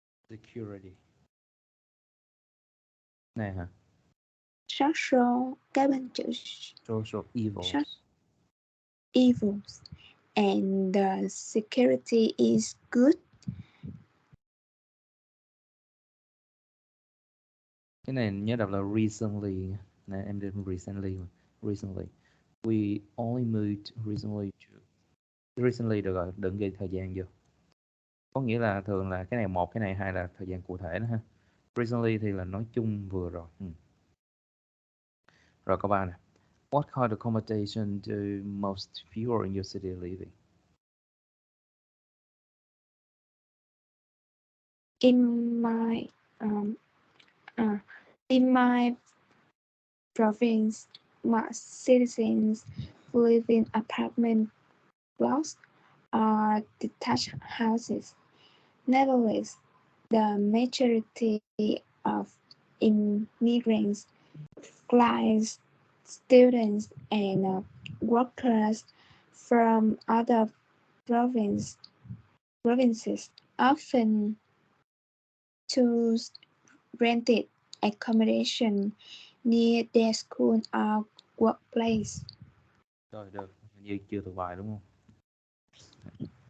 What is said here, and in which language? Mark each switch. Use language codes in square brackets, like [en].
[en] Security. [vi] Này hả? Social, cái bên chữ [en] Social evils. Evils. And the security is good. [vi] Cái này nhớ đọc là recently. Này em đến recently. Recently. [en] We only moved recently. [vi] Recently được rồi, đừng ghi thời gian vô. Có nghĩa là thường là cái này một, cái này hai là thời gian cụ thể đó ha. Recently thì là nói chung vừa rồi. Rồi câu 3 nè. [en] What kind of accommodation do most people in your city live in? In my um, in my province, most citizens live in apartment blocks or detached houses. Nevertheless, the majority of immigrants, clients, students, and workers from other provinces often choose rented accommodation near their school or workplace. [vi] Rồi được, hình như chưa thuộc bài đúng không?